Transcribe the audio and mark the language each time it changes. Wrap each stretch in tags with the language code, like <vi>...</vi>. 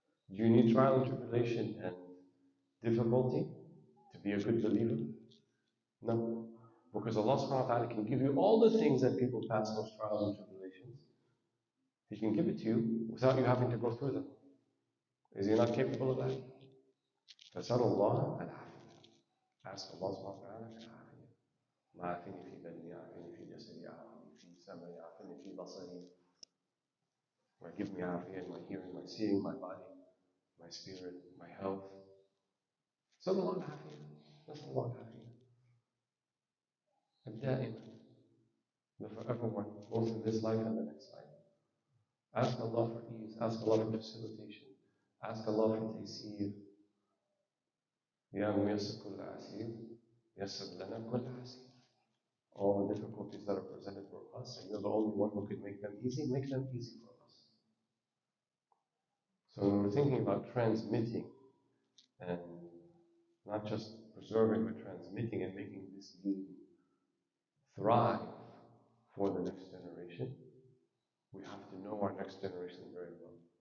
<en>Do you need trial and tribulation and difficulty to be a good believer? No. Because Allah subhanahu wa ta'ala can give you all the things that people pass those trials and tribulations. He can give it to you without you having to go through them. Is He not capable of that?</en> <ar>فَسَأَلُ اللَّهَ الْعَافِيَةَ.</ar> <en>Ask Allah subhanahu wa ta'ala</en> <ar>الْعَافِيَةَ. عافني في بدني، عافني في جسدي، عافني في سمعي، عافني في بصري.</ar> <en>Give me afiyah in my hearing, my seeing, my body, my spirit, my health.</en> <ar>سأل الله العافية. نسأل الله العافية. الدائمة.</ar> <en>For everyone, both in this life and the next life. Ask Allah for ease, ask Allah for facilitation, ask Allah for taysir.</en> <ar>يا ميسر كل عسير يسر لنا كل عسير.</ar> <en>All the difficulties that are presented for us, and you're the only one who can make them easy for us. So when we're thinking about transmitting, and not just preserving, but transmitting and making this deen thrive for the next generation, we have to know our next generation very well.</en>